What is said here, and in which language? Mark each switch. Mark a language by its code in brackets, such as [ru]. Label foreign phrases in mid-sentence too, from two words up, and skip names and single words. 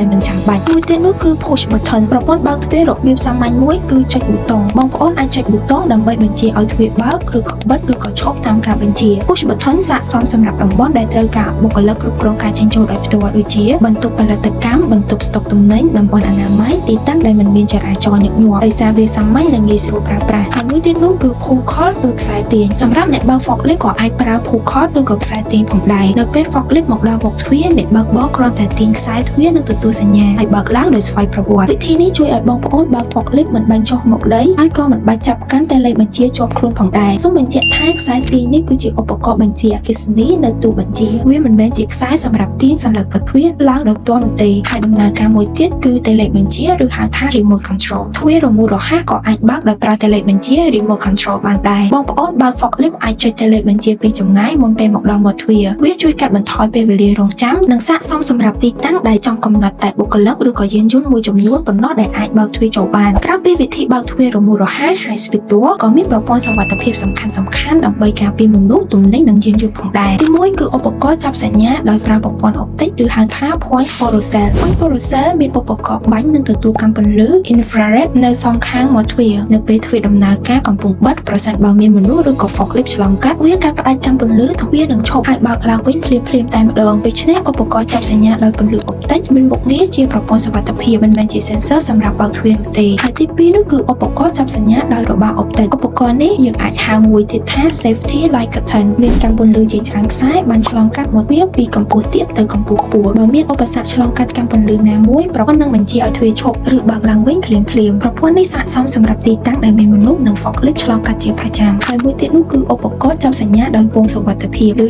[km] មិនចាំបាច់មួយទៀតនោះគឺ [en] push button [km] ប្រព័ន្ធបើកទ្វាររបៀបសាមញ្ញមួយគឺចុចប៊ូតុងបងប្អូនអាចចុចប៊ូតុងដើម្បីបញ្ជាឲ្យទ្វារបើកឬក៏បិទឬក៏ឈប់តាមការបញ្ជា [en] push button [km] ស័ក្តិសមសម្រាប់តំបន់ដែលត្រូវការបុគ្គលិកគ្រប់គ្រងការចេញចូលដោយផ្ទាល់ដូចជាបន្ទប់ផលិតកម្មបន្ទប់ស្តុកទំនិញតំបន់អនាម័យទីតាំងដែលមិនមានចរាចរណ៍ញឹកញាប់ដោយសារវាសាមញ្ញនិងងាយស្រួលប្រើប្រាស់ហើយមួយទៀតនោះគឺ [en] pull cord [km] ឬខ្សែទាញសម្រាប់អ្នកបើក forklift ក៏អាចប្រើ [en] pull cord [km] ឬក៏ខ្សែទាញផងដែរនៅពេល forklift មកដល់មុខទ្វារអ្នកបើកបរគ្រាន់តែទាញខ្សែទ្វារនិងទទួលសញ្ញាហើយបើកឡើងដោយស្វ័យប្រវត្តិវិធីនេះជួយឲ្យ បងប្អូនបើក forklift មិនបាញ់ចុះមកដីហើយក៏មិនបាច់ចាប់កាន់តែលេខបញ្ជាជាប់ខ្លួនផងដែរសូមបញ្ជាក់ថាខ្សែទាញនេះគឺជាឧបករណ៍បញ្ជាអគ្គិសនីនៅទូបញ្ជាវាមិនមែនជាខ្សែសម្រាប់ទាញសន្លឹកប្រទ្វារឡើងដោយផ្ទាល់នោះទេហើយដំណើរការមួយទៀតគឺតេឡេបញ្ជាឬហៅថា [en] remote control [km] ទ្វាររមូលរហ័សក៏អាចបើកដោយប្រើតេឡេបញ្ជា [en] remote control [km] បានដែរបងប្អូនបើក forklift អាចចុចតេឡេបញ្ជាពីចម្ងាយមុនពេលមកដល់មាត់ទ្វារវាជួយកាត់បន្ថយពេលវេលារង់ចាំនិងស័ក្តិ សមសម្រាប់ទីតាំងដែលចង់កំណត់តែបុគ្គលិកឬក៏យានយន្តមួយចំនួនប៉ុណ្ណោះដែលអាចបើកទ្វារចូលបានក្រៅពីវិធីបើកទ្វាររមូលរហ័ស [en] high speed door [km] ក៏មានប្រព័ន្ធសុវត្ថិភាពសំខាន់ៗដើម្បីការពារមនុស្សទំនិញនិងយានយន្តផងដែរទីមួយគឺឧបករណ៍ចាប់សញ្ញាដោយប្រើប្រព័ន្ធអុបទិកឬហៅថា [en] point photocell point photocell [km] មានឧបករណ៍បាញ់និងទទួលកម្មពន្លឺ infrared នៅសងខាងមាត់ទ្វារនៅពេលទ្វារដំណើរការកំពុងបិទប្រសិនបើមានមនុស្សឬក៏ forklift ឆ្លងកា ត់វាកាត់ផ្ដាច់កម្មពន្លឺទ្វារនឹងឈប់ហើយបើកឡើងវិញភ្លាមៗតែម្ដងដូច្នេះឧបករណ៍ចាប់សញ្ញាដោយពន្លឺអុបទិកមានមុខងារជាប្រព័ន្ធសុវត្ថិភាពមិនមែនជា sensor សម្រាប់បើកទ្វារនោះទេហើយទី2នោះគឺឧបករណ៍ចាប់សញ្ញាដោយរបារអុបទិកឧបករណ៍នេះយើងអាចហៅមួយទៀតថា [en] safety light curtain [km] មានកម្មពន្លឺជាច្រើនខ្សែបានឆ្លងកាត់មាត់ទ្វារពីកម្ព ស់ទាបទៅកម្ពស់ខ្ពស់បើមានឧបសគ្គឆ្លងកាត់កម្មពន្លឺណាមួយប្រព័ន្ធនឹងបញ្ជាឲ្យទ្វារឈប់ឬបើកឡើងវិញភ្លាមៗប្រព័ន្ធនេះស័ក្តិសមសម្រាប់ទីតាំងដែលមានមនុស្សនិង forklift ឆ្លងកាត់ជាប្រចាំហើយមួយទៀតនោះគឺឧបករណ៍ចាប់សញ្ញាដោយពងសុវត្ថិភាពឬ